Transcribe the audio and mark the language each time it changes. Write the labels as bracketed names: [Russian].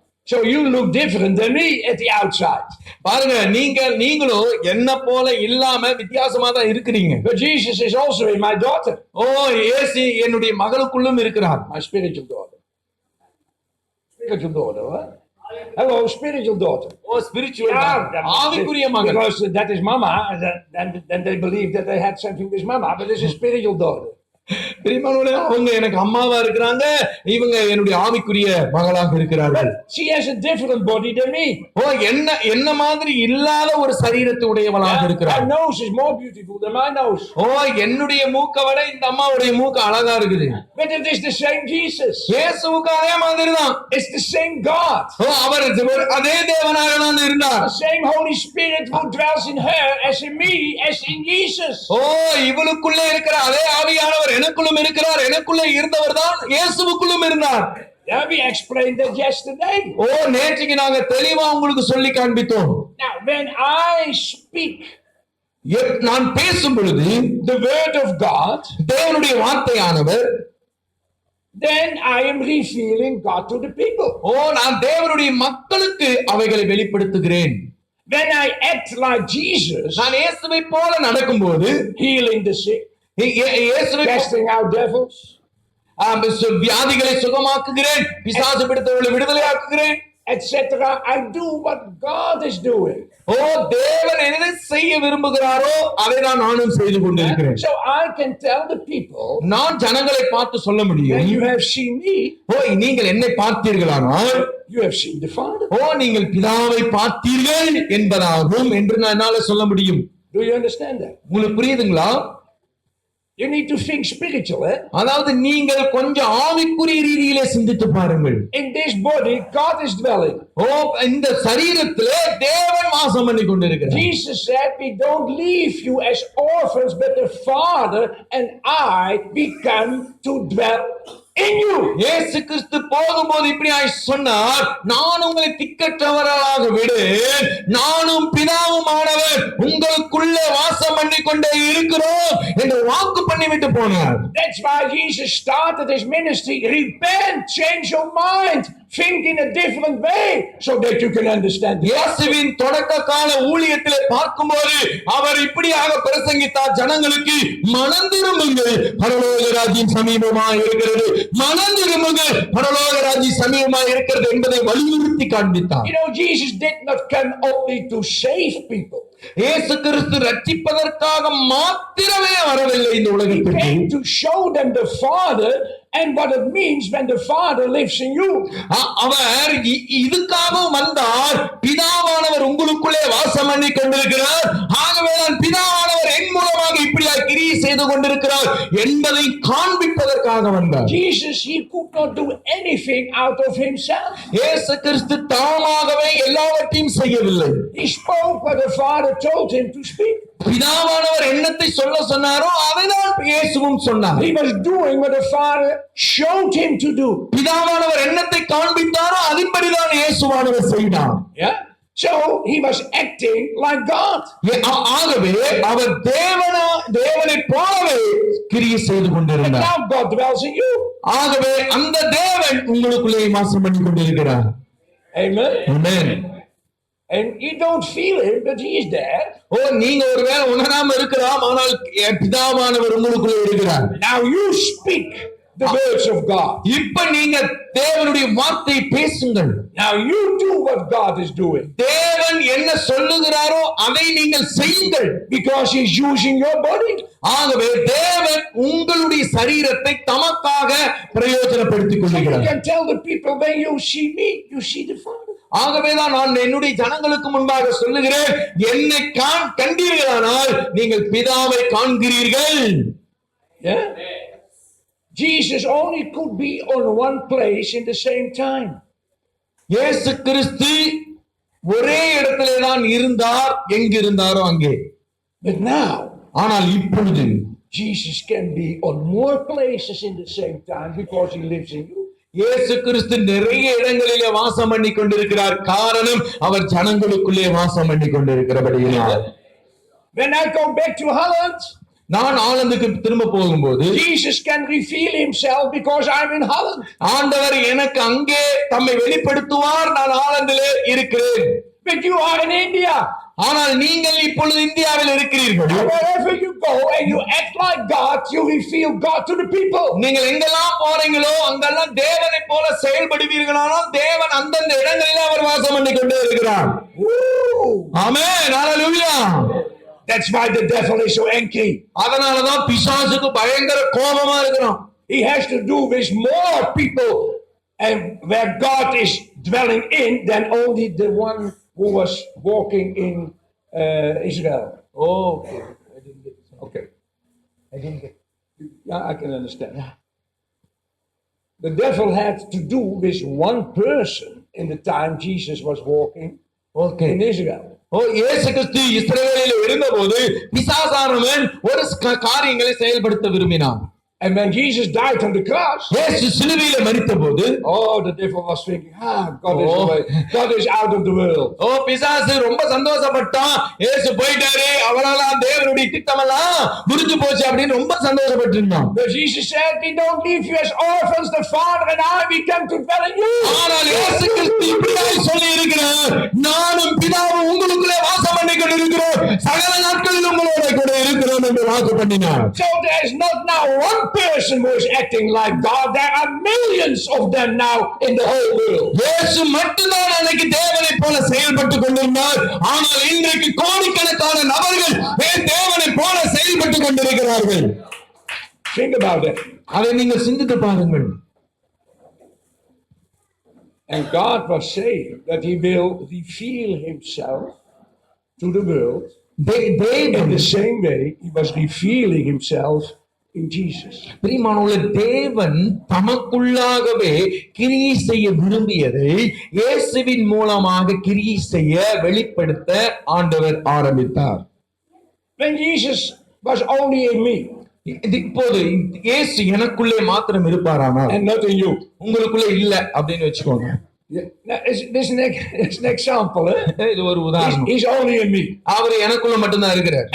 [English] So you look different than me at the outside. [Tamil] பாருங்க, நீங்களும் என்ன போல இல்லாம வித்தியாசமா தான் இருக்கிறீங்க. [English] But Jesus is also in my daughter. [Tamil] ஓ, இயேசு என்னுடைய மகளுக்குள்ளும் இருக்கிறார். [English] My spiritual daughter. Spiritual daughter, what? Hello, spiritual daughter. [Tamil] O, spiritual, ஆவிக்குரிய மகள். [English] Because that is mama, then they believe that they had something with mama, but this is spiritual daughter. [Tamil] பிரியமானவர்களே, அவங்க எனக்கு அம்மாவா இருக்கிறாங்க, இவங்க என்னுடைய ஆவிக்குரிய மகளாக இருக்கிறார்கள். [English] She has a different body than me. [Tamil] ஓ, என்ன மாதிரி இல்லாத ஒரு சரீரத்தை உடையவளாக இருக்கிறார். [English] Her nose is more beautiful than my nose. [Tamil] ஓ, என்னுடைய மூக்கை விட இந்த அம்மாவுடைய மூக்கு அழகா இருக்குது. [English] But it is the same Jesus. [Tamil] இயேசுவுக்கு அதே மாதிரி தான். [English] It's the same God. [Tamil] ஓ, அவர் அதே தேவனாக தான் இருந்தார். [English] The same Holy Spirit who dwells in her as in me, as in Jesus. [Tamil] ஓ, இவளுக்குள்ளே இருக்கிற அதே ஆவியானவர் எனக்குள்ளும் இருக்கிறார். எனக்குள்ளே இருந்தவர் தான் இயேசுவுக்குள்ளும் இருந்தார். [English] Yeah, we explained that yesterday. [Tamil] ஓ, நேற்றுக்கு நாங்க தெளிவா உங்களுக்கு சொல்லி காண்பித்தோம். [English] Now, when I speak [Tamil] நான் பேசும் பொழுது [English] the word of God, [Tamil] தேவனுடைய வார்த்தையானவர், [English] then I am revealing God to the people. [Tamil] ஓ, நான் தேவனுடைய மக்களுக்கு அவைகளை வெளிப்படுத்துகிறேன். [English] When I act like Jesus, [Tamil] நான் இயேசுவை போல நடக்கும்போது, [English] healing the sick, casting out devils, [Tamil] வியாதிகளை சுகமாக்குகிறேன், பிசாசு பிடித்தவர்களை விடுதலையாக்குகிறேன், [English] etc. I do what God is doing. [Tamil] ஓ, தேவன் எதை செய்ய விரும்புகிறாரோ அதை தான் நானும் செய்து கொண்டிருக்கிறேன். [English] So I can tell the people, [Tamil] நான் ஜனங்களை பார்த்து சொல்ல முடியும், [English] when you have seen me, [Tamil] ஓ, நீங்கள் என்னை பார்த்தீர்களானால் [English] you have seen the Father. [Tamil] ஓ, நீங்கள் பிதாவை பார்த்தீர்கள் என்பதாகும் என்று நான் என்னால சொல்ல முடியும். [English] Do you understand that? [Tamil] உங்களுக்கு புரியுதுங்களா? [English] You need to think spiritual, eh? [Tamil] அதாவது நீங்கள் கொஞ்சம் ஆவிக்குரிய ரீதியிலே சிந்தித்து பாருங்கள். [English] In this body, God is dwelling. [Tamil] ஓ, இந்த சரீரத்திலே தேவன் வாசம் பண்ணி கொண்டிருக்கிறார். [English] Jesus said, we don't leave you as orphans, but the Father and I, we come to dwell in you. [Tamil] இயேசு கிறிஸ்து போகும்போது இப்படியாய் சொன்னார், நான் உங்களை திக்கற்றவர்களாக விடேன், நானும் பிதாவுமானவர் உங்களுக்குள்ளே வாசம் பண்ணி கொண்டே இருக்கிறோம் என்று வாக்கு பண்ணிவிட்டு போனார். [English] That's why Jesus started his ministry. Repent, change your mind, think in a different way so that you can understand. [Tamil] இயேசுவின் தொடக்க கால ஊழியத்திலே பார்க்கும்போது அவர் இப்படியாக பிரசங்கித்தார், ஜனங்களுக்கு மனம் திரும்புங்கள், பரலோக ராஜ்யம் சமீபமாக இருக்கிறது, மனம் திரும்புங்கள், பரலோக ராஜ்யம் நாட்களுமாய் இருக்கிறது என்பதை வலியுறுத்தி காண்பித்தார். [English] You know, Jesus did not come only to save people. [Tamil] இயேசு கிறிஸ்து ரட்சிப்பதற்காக மாத்திரமே வரவில்லை இந்த [English] He [Tamil] உலகத்திற்கு. [English] came to show them the Father and what it means when the Father lives in you. [Tamil] அவர் இதுக்காகவும் வந்தார். பிதாவானவர் உங்களுக்குள்ளே வாசம் பண்ணி கொண்டிருக்கிறார். ஆகவே நான் பிதாவானவர் என் மூலமாக இப்படியா கிரியை செய்து கொண்டிருக்கிறார் என்பதை காண்பிப்பதற்காக வந்தார். [English] Jesus, he could not do anything out of himself. [Tamil] இயேசு கிறிஸ்து தாமாகவே எல்லாவற்றையும் செய்யவில்லை. [English] He spoke what the Father told him to speak. [Tamil] பிதாவானவர் என்னத்தை சொல்ல சொன்னாரோ அதைதான் இயேசுவும் சொன்னார். [English] He was doing what the Father showed him to do. [Tamil] பிதாவானவர் என்னத்தை காண்பித்தாரோ அதின்படிதான் இயேசுவானவர் செய்தார். [English] Yeah. So he was acting like God. [Tamil] ஆகவே அவர் தேவனை போலவே கிரியை செய்து [English] And [Tamil] கொண்டிருந்தார். [English] now God dwells in you. [Tamil] ஆகவே அந்த தேவன் உங்களுக்குள்ளே வாசம் பண்ணி கொண்டிருக்கிறார். [English] Amen. [Tamil] Amen. [English] And you don't feel him, but he is there. [Tamil] நீங்க ஒருவேளை உணராம இருக்கலாம், ஆனால் பிதாவானவர் உங்களுக்குள்ளே இருக்கிறார். [English] Now you speak the words of God. [Tamil] இப்ப நீங்க தேவனுடைய வார்த்தையை பேசுங்கள். [English] Now you do what God is doing. [Tamil] தேவன் என்ன சொல்லுகிறாரோ அதை நீங்கள் செய்யுங்கள். [English] Because he's using your body. [Tamil] ஆகவே தேவன் உங்களுடைய சரீரத்தை தமக்காக பிரயோஜனப்படுத்திக் [English] So you [Tamil] கொள்கிறார். [English] can tell the people, when you see me, you see the Father. [Tamil] ஆகவேதான் நான் என்னுடைய ஜனங்களுக்கு முன்பாக சொல்லுகிறேன், என்னை கண்டீர்களானால் நீங்கள் பிதாவை காண்கிறீர்கள். [English] Yeah. Jesus only could be on one place in the same time. [Tamil] இயேசு கிறிஸ்து ஒரே இடத்திலே தான் இருந்தார், எங்கிருந்தாரோ அங்கே. [English] But now [Tamil] ஆனால் இப்பொழுது [English] Jesus can be on more places in the same time because he lives in you. [Tamil] இயேசு கிறிஸ்து நிறைய இடங்களிலே வாசம் பண்ணி கொண்டிருக்கிறார். காரணம் அவர் ஜனங்களுக்குள்ளே வாசம் பண்ணி கொண்டிருக்கிறபடியினால். [English] When I go back to Holland, [Tamil] நான் ஆலந்துக்கு திரும்ப போகும்போது [English] Jesus can reveal himself because I'm in Holland. [Tamil] ஆண்டவர் எனக்கு அங்கே தம்மை வெளிப்படுத்துவார், நான் ஆலந்திலே இருக்கிறேன். [English] But you are in India. [Tamil] ஆனால் நீங்கள் இப்பொழுது இந்தியாவில் இருக்கிறீர்கள். [English] Wherever you go and you act like God, you reveal God to the people. [Tamil] நீங்கள் எங்கெல்லாம் போறீங்களோ அங்கெல்லாம் தேவனை போல செயல்படுவீர்களானால் தேவன் அந்தந்த இடங்களிலே அவர் வாசம் பண்ணி கொண்டே இருக்கிறார். ஆமென். ஹalleluya. [English] That's why the devil is so angry. [Tamil] அதனாலதான் பிசாசுக்கு பயங்கர கோபமா இருக்கிறான். [English] He has to do with more people and where God is dwelling in than only the one who was walking in Israel. Okay. Okay. I didn't get. Yeah, I can understand. The devil had to do with one person in the time Jesus was walking in Israel. [Tamil] இயேசு கிறிஸ்து இஸ்ரவேலில் இருந்தபோது பிசாசானவன் ஒரு காரியங்களை செயல்படுத்த விரும்பினான். [English] And when Jesus died on the cross, [Tamil] இயேசு சிலுவையிலே மரித்தபோது [English] the devil was thinking, God is out of the world. [Tamil] பிசாசு ரொம்ப சந்தோஷப்பட்டான். இயேசு போயிட்டாரு, அவரால் தேவனுடைய திட்டமெல்லாம் முடிஞ்சு போச்சு அப்படின்னு ரொம்ப சந்தோஷப்பட்டு இருந்தான். [English] But Jesus said, we don't leave you as orphans, the Father and I, we come to dwell in you. [Tamil] ஆனால் இயேசு கிறிஸ்து இப்படியாய் சொல்லி இருக்கிறார், நானும் பிதாவும் உங்களுக்குள்ளே வாசம் பண்ணி கொண்டிருக்கிறோம், சகல நாட்களில் உங்களோட கூட இருக்கிறோம் என்று வாக்கு பண்ணினார். [English] So there is not now one person who is acting like God. There are millions of them now in the whole world. [Tamil] இயேசு மட்டும்தான் அன்னைக்கு தேவனை போல செயல்பட்டு கொண்டிருந்தார். ஆனால் இன்றைக்கு கோடிக்கணக்கான நபர்கள் தேவனை போல செயல்பட்டு கொண்டிருக்கிறார்கள். [English] Think about it. [Tamil] அதை நீங்கள் சிந்தித்து பாருங்கள். [English] And God was saying that he will reveal himself to the world in the same way he was revealing himself in Jesus. [Tamil] பிரியமானவர்களே, தேவன் தமக்குள்ளாகவே கிரியை செய்ய விரும்பியதை இயேசுவின் மூலமாக கிரியை செய்ய வெளிப்படுத்த ஆண்டவர் ஆரம்பித்தார். [English] When Jesus was only in me [Tamil] இப்போது இயேசு எனக்குள்ளே மாத்திரம் இருப்பாரானால் [English] and not in you, [Tamil] உங்களுக்குள்ளே இல்ல அப்படின்னு வச்சுக்கோங்க. [English] this is an example. [Tamil] இது ஒரு உதாரணம். [English] He's only in me. [Tamil] அவர் எனக்குள்ள மட்டும்தான் இருக்கிறார்.